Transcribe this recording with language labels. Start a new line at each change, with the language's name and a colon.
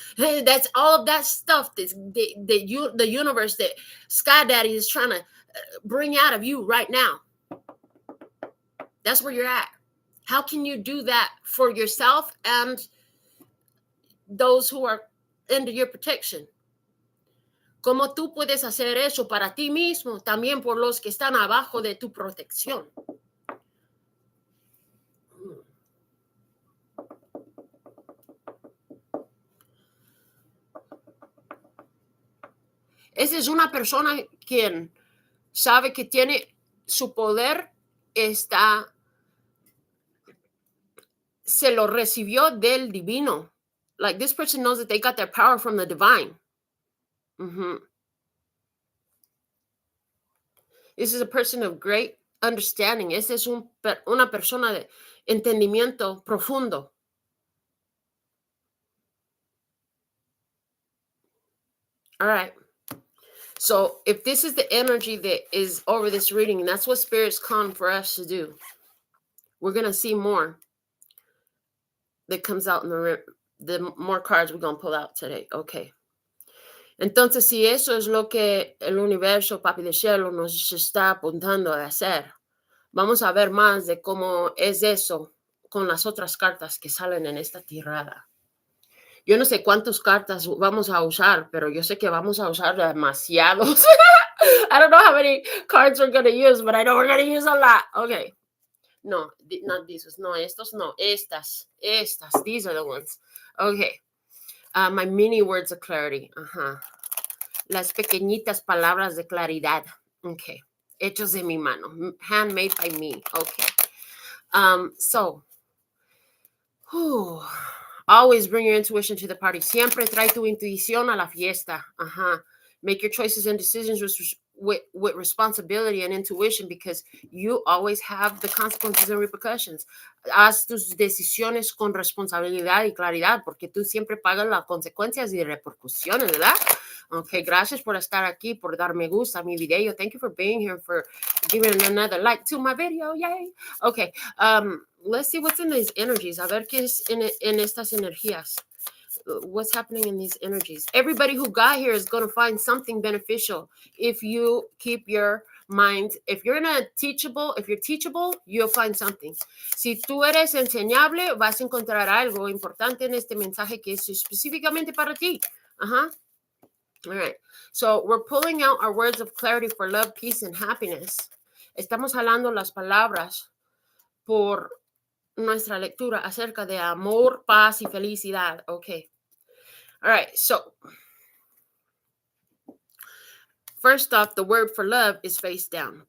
English: That's all of that stuff, the universe that Sky Daddy is trying to bring out of you right now. That's where you're at. How can you do that for yourself and those who are under your protection?
Spanish: ¿Cómo tú puedes hacer eso para ti mismo, también por los que están abajo de tu protección? Esa es una persona quien sabe que tiene su poder, se lo recibió del divino.
English: Like, this person knows that they got their power from the divine. Mm-hmm. This is a person of great understanding.
Spanish: Esta es una persona de entendimiento profundo.
English: All right. So if this is the energy that is over this reading, and that's what Spirit's calling for us to do, we're going to see more that comes out in the more cards we're going to pull out today. Okay.
Spanish: Entonces, si eso es lo que el universo, papi del cielo, nos está apuntando a hacer, vamos a ver más de cómo es eso con las otras cartas que salen en esta tirada. Yo no sé cuántas cartas vamos a usar, pero yo sé que vamos a usar demasiados.
English: I don't know how many cards we're going to use, but I know we're going to use a lot. Okay. No, not these.
Spanish: No, estos no. Estas.
English: These are the ones. Okay. My mini words of clarity. Ajá.
Spanish: Las pequeñitas palabras de claridad.
English: Okay.
Spanish: Hechos de mi mano.
English: Handmade by me. Okay. So. Always bring your intuition to the party.
Spanish: Siempre trae tu intuición a la fiesta. Ajá.
English: Make your choices and decisions with responsibility and intuition, because you always have the consequences and repercussions.
Spanish: Haz tus decisiones con responsabilidad y claridad, porque tú siempre pagas las consecuencias y repercusiones, ¿verdad? Okay, gracias por estar aquí, por dar me gusta a mi video.
English: Thank you for being here, for giving another like to my video. Yay. Okay, let's see what's in these energies.
Spanish: A ver qué es en estas energías.
English: What's happening in these energies. Everybody who got here is going to find something beneficial if you keep your mind. If you're teachable, you'll find something.
Spanish: Si tú eres enseñable, vas a encontrar algo importante en este mensaje que es específicamente para ti.
English: All right. So we're pulling out our words of clarity for love, peace, and happiness.
Spanish: Estamos hablando las palabras por nuestra lectura acerca de amor, paz y felicidad.
English: Okay. All right, so first off, the word for love is face down.